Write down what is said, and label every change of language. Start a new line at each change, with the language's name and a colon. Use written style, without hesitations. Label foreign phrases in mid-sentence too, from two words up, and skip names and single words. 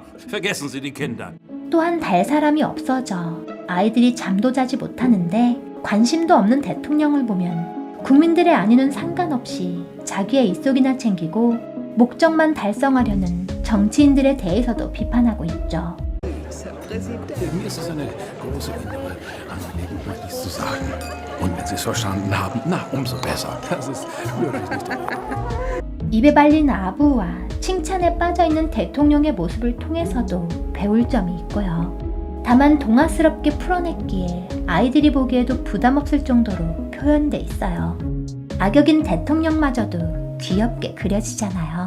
German: Vergessen Sie die Kinder.
Korean: 또한 달 사람이 없어져 아이들이 잠도 자지 못하는데 관심도 없는 대통령을 보면 국민들의 안위는 상관없이 자기의 입속이나 챙기고 목적만 달성하려는 정치인들에 대해서도 비판하고 있죠.
German: Mir ist es eine große innere Angelegenheit, dies zu sagen. Und wenn Sie es verstanden haben, na, umso besser. Das ist wirklich nicht.
Korean: 입에 발린 아부와 칭찬에 빠져있는 대통령의 모습을 통해서도 배울 점이 있고요. 다만 동화스럽게 풀어냈기에 아이들이 보기에도 부담 없을 정도로 표현돼 있어요. 악역인 대통령마저도 귀엽게 그려지잖아요.